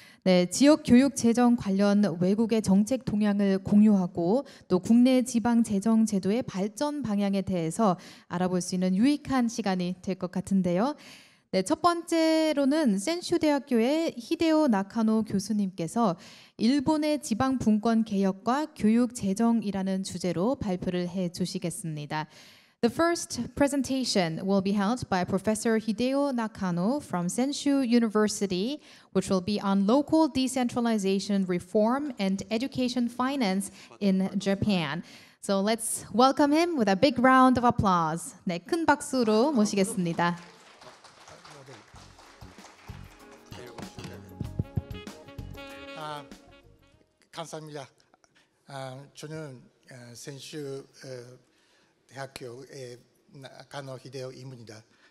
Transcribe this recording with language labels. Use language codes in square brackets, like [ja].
[ko] 네, 지역 교육 재정 관련 외국의 정책 동향을 공유하고 또 국내 지방 재정 제도의 발전 방향에 대해서 알아볼 수 있는 유익한 시간이 될 것 같은데요. 네, 첫 번째로는 센슈 대학교의 히데오 나카노 교수님께서 일본의 지방 분권 개혁과 교육 재정이라는 주제로 발표를 해 주시겠습니다. [en] The first presentation will be held by Professor Hideo Nakano from Senshu University, which will be on local decentralization reform and education finance in Japan. So let's welcome him with a big round of applause. [ko] 네, 큰 박수로 모시겠습니다. 감사합니다. 저는 센슈 대학교의 나카노 히데오입니다.